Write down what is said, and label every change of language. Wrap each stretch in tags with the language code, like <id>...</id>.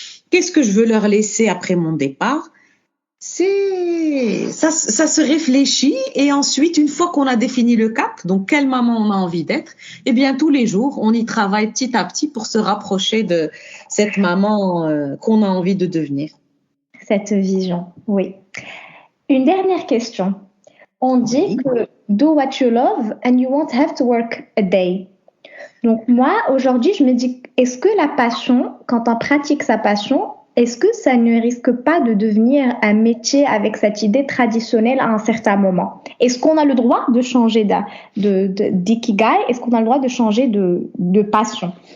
<fr>Qu'est-ce que je veux leur laisser après mon départ? Ça se réfléchit, et ensuite, une fois qu'on a défini le cap, donc quelle maman on a envie d'être, eh bien tous les jours, on y travaille petit à petit pour se rapprocher de cette maman qu'on a envie de devenir. Cette vision, oui. Une dernière question. On dit que</fr> <en>do what you love and you won't have to work a day.</en> <fr>Donc moi, aujourd'hui, je me dis, est-ce que la passion, quand on pratique sa passion, est-ce que ça ne risque pas de devenir un métier avec cette idée traditionnelle à un certain moment? Est-ce qu'on a le droit de changer d'ikigai? Est-ce qu'on a le droit de changer de passion?</fr>